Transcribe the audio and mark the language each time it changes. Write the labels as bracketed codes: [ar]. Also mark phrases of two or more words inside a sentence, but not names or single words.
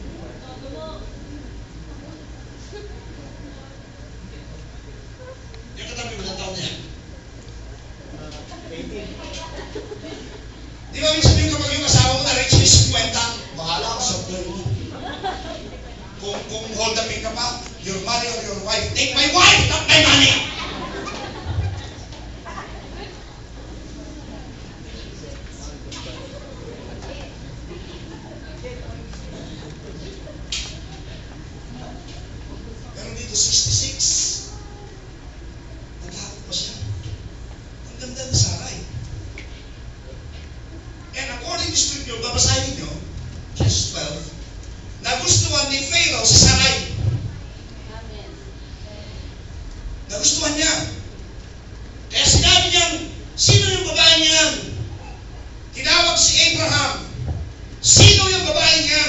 [tl] Yung katabi mo ng taon niya. Di ba minsan yung kapag yung asawa mo na-reach ni 50, bahala ka sa buhay mo. [en] Kung hold the pick [tl] ka pa, [en] your money or your wife, take my wife, not my money! [tl] Pero dito, 66. Natakot pa siya. Ang ganda ni Sarai. [en] And according to Scripture, [tl] babasahin niyo, Genesis 12, nagustuhan ni Pharaoh si Sarai. Nagustuhan niya. Kaya sinabi niyang, sino yung babae niyan? Tinawag si Abraham. Sino yung babae niyan?